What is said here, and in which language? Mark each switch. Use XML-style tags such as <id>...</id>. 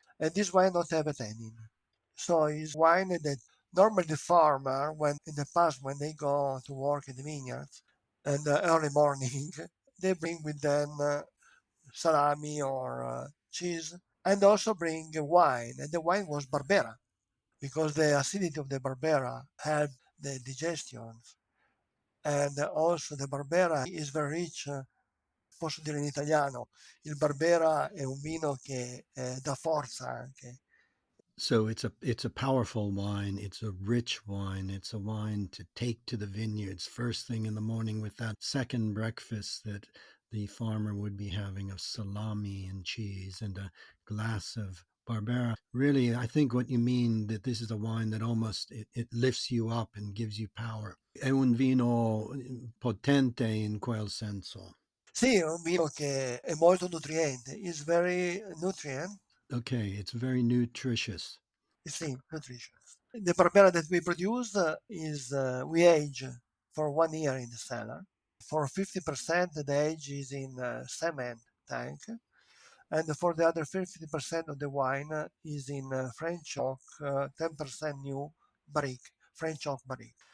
<en>And this wine don't have a tannin. So it's wine that normally the farmer, when in the past when they go to work in the vineyards in the early morning, they bring with them salami or cheese, and also bring wine. And the wine was Barbera because the acidity of the Barbera helped the digestion. And also the Barbera is very rich.</en> <it>Posso dire in italiano, il Barbera è un vino che dà forza anche.</it> <en>So it's a powerful wine. It's a rich wine. It's a wine to take to the vineyards first thing in the morning with that second breakfast that the farmer would be having of salami and cheese and a glass of Barbera. Really, I think what you mean that this is a wine that almost it lifts you up and gives you power.</en> <it>È un vino potente in quel senso. Sì, è un vino che è molto nutriente,</it> <en>is very nutrient. Okay, it's very nutritious. Sì, nutritious. The Barbera that we produce is we age for 1 year in the cellar. For 50%, the age is in cement tank, and for the other 50% of the wine is in French oak, 10% new barrique, French oak barrique.</en>